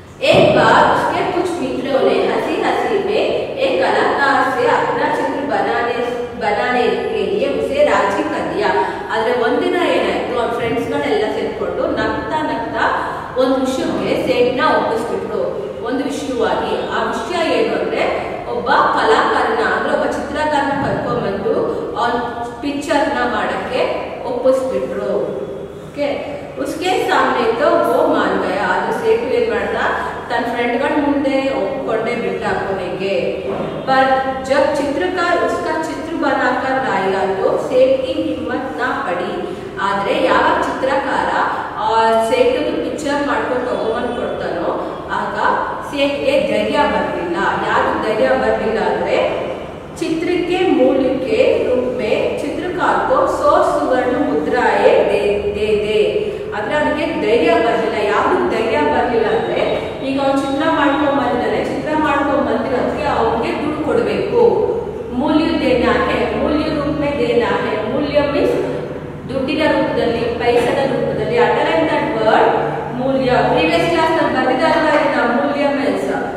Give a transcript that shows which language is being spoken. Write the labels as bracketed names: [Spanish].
[Hindi] एक बार उसके कुछ मित्रों ने हंसी हंसी में एक कलाकार से अपना चित्र बनाने के लिए उसे राजी कर दिया. [Kannada] आದ್ರೆ ಒಂದಿನ ಏನಾಯ್ತು, ಅವನ ಫ್ರೆಂಡ್ಸ್ ಗಳೆಲ್ಲ ಸೇರ್ಕೊಂಡು ನಗ್ತಾ ನಗ್ತಾ ಒಂದು ವಿಷಯಕ್ಕೆ ಸೇಠ್ನ ಒಪ್ಪಿಸ್ಬಿಟ್ರು. ಒಂದು ವಿಷಯವಾಗಿ ಆ ವಿಷಯ ಏನು ಅಂದ್ರೆ ಒಬ್ಬ ಕಲಾಕಾರನ ಅಂದ್ರೆ ಒಬ್ಬ ಚಿತ್ರಕಾರನ ಕರ್ಕೊಂಡ್ಬಂದು ಅವನ ಪಿಕ್ಚರ್ನ ಮಾಡಕ್ಕೆ ಒಪ್ಪಿಸ್ಬಿಟ್ರು. [Hindi] ಓಕೆ, उसके सामने तो वो मान गया. आदि सेठ [Kannada] ಏನ್ ಮಾಡ್ದ, [Hindi] तन फ्रेंडಗಳ [Kannada] ಮುಂದೆ ಒಪ್ಕೊಂಡೆ ಬಿಟ್ಟ ಕೊನೆಗೆ. [Hindi] पर जब चित्रकार उसका चित्र बनाकर लाया तो सेठ की हिम्मत ना पड़ी. [Kannada] ಆದ್ರೆ ಯಾವಾಗ ಚಿತ್ರಕಾರ ಸೇಠ್ ಪಿಕ್ಚರ್ ಮಾಡ್ಕೊಂಡು ತಗೊಂಡ್ ಕೊಡ್ತಾನೋ ಆಗ ಸೇಠ್ಗೆ ಧೈರ್ಯ ಬರಲಿಲ್ಲ. ಯಾರು ಧೈರ್ಯ ಬರಲಿಲ್ಲ ಅಂದ್ರೆ [Hindi] चित्र के मूल्य के रूप में चित्रकार को 100 सुवर्ण मुद्राएं दे. [Kannada] ಅಂದ್ರೆ ಅವನಿಗೆ ಧೈರ್ಯ ಬರಲಿಲ್ಲ. ಯಾವ್ದು ಧೈರ್ಯ ಬರಲಿಲ್ಲ ಅಂದ್ರೆ ಈಗ ಅವ್ನು ಚಿತ್ರ ಮಾಡ್ಕೊಂಡ್ ಬಂದಿದ್ದಾನೆ, ಚಿತ್ರ ಮಾಡ್ಕೊಂಡ್ ಬಂದಿರೋದಕ್ಕೆ ಅವನಿಗೆ ದುಡ್ಡು ಕೊಡ್ಬೇಕು. [Hindi] ಮೂಲ್ಯ ದೇನಾ ಹೇ, ಮೂಲ್ಯ ರೂಪ ದೇನಾ ಹೇ. [Kannada] ಮೂಲ್ಯ ಮೀನ್ಸ್ ದುಡ್ಡಿನ ರೂಪದಲ್ಲಿ, ಪೈಸದ ರೂಪದಲ್ಲಿ. [English] underline that word [Kannada] Moolya. Previous class ನಲ್ಲಿ ಬಂದಿದ್ದಾರಲ್ಲ ಮೂಲ್ಯ ಮೀನ್ಸ್.